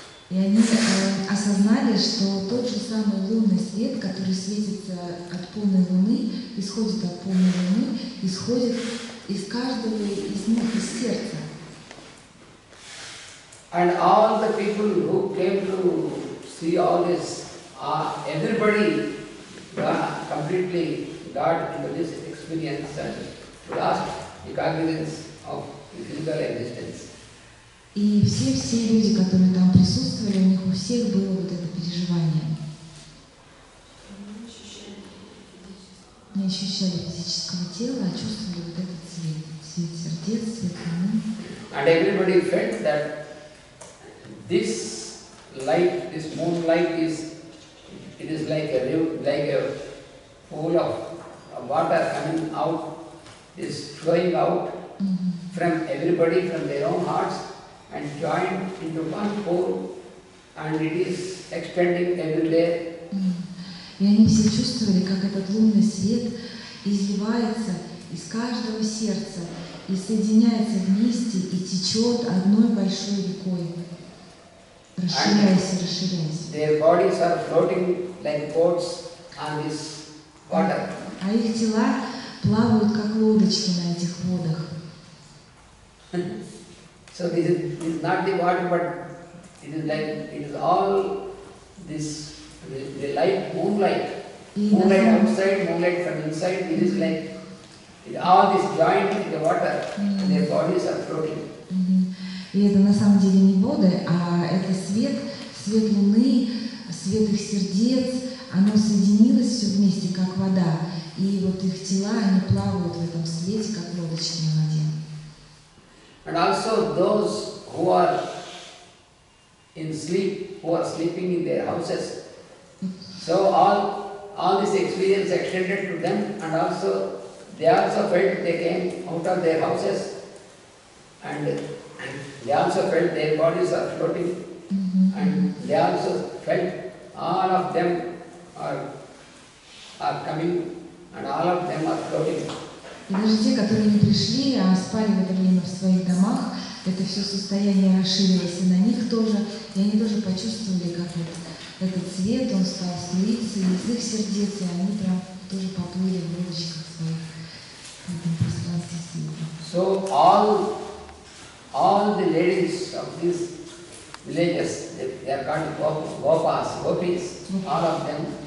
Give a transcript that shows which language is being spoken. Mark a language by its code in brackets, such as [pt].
[ru] И они осознали, что тот же самый лунный свет, который светится от полной луны, исходит от полной луны, исходит из каждого из них, из сердца. [en] And all the people who came to see all this, everybody completely got into this experience and lost the cognizance of the physical existence. [ru] И все люди, которые там присутствовали, у них у всех было вот это переживание. Не ощущали физического тела, а чувствовали вот этот цвет. Цвет сердец, цвет луны. [en] And everybody felt that this light, this moonlight it is like a pool of water coming out, is flowing out from everybody, from their own hearts, and joined into one pool, and it is extending everywhere. [ru] И они все чувствовали, как этот лунный свет изливается из каждого сердца и соединяется вместе и течет одной большой рекой, расширяясь и расширяясь. [en] Their bodies are floating like boats on this water. [ru] А их тела плавают, как лодочки на этих водах. [en] So this is not the water, but it is all this the light, moonlight. Moonlight outside, moonlight from inside. It is like all this joined in the water, and their bodies are floating. [ru] И это на самом деле не воды, а это свет, свет луны, свет их сердец. Оно соединилось все вместе, как вода. И вот их тела, они плавают в этом свете, как лодочки на воде. [en] And also those who are in sleep, who are sleeping in their houses. So all this experience extended to them, and also they also felt they came out of their houses, and they also felt their bodies are floating, and they also felt all of them are coming, and all of them are floating. [ru] И даже те, которые не пришли, а спали в это время в своих домах, это все состояние расширилось и на них тоже, и они тоже почувствовали, как вот этот цвет, он стал струиться из их сердец, и они прям тоже поплыли в лодочках своих в этом пространстве света. [en] So all the ladies of these villages, they are called gopas, gopis, all of them.